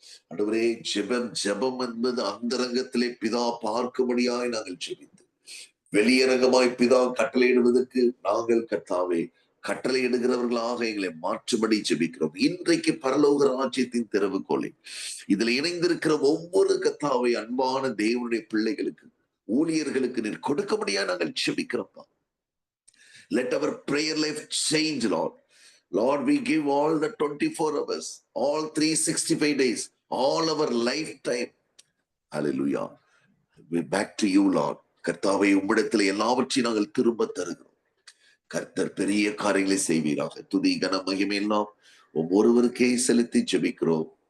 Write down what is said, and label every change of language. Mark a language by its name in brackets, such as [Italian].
[Tamil] ஆண்டவரே, ஜெபம் என்பது அந்தரங்கத்திலே பிதா பார்க்கும்படியாய் நாங்கள் ஜெபித்து, வெளியரங்கமாய் பிதா கட்டளையிடுவதற்கு நாங்கள் கர்த்தாவே கட்டளையிடுகிறவர்களாக எங்களை மாற்றும்படி ஜெபிக்கிறோம். இன்றைக்கு பரலோக ராஜ்யத்தின் திறவுகோலை இதுல இணைந்திருக்கிற ஒவ்வொரு கர்த்தாவே அன்பான தேவனுடைய பிள்ளைகளுக்கு, ஊழியர்களுக்கு நீர் கொடுக்கும்படியா நாங்கள் ஜெபிக்கிறோம். [English] Let our prayer life change, Lord. Lord, we give all the 24 hours, all 365 days, all our lifetime. Hallelujah. We back to you, Lord. [Tamil] கர்த்தாவே, உம்மிடத்தில் எல்லாவற்றையும் நாங்கள் திரும்ப தருகிறோம். கர்த்தர் பெரிய காரியங்களை செய்வீராக. துதி கன மகிமை எல்லாம் ஒவ்வொருவருக்கே செலுத்தி ஜெபிக்கிறோம்.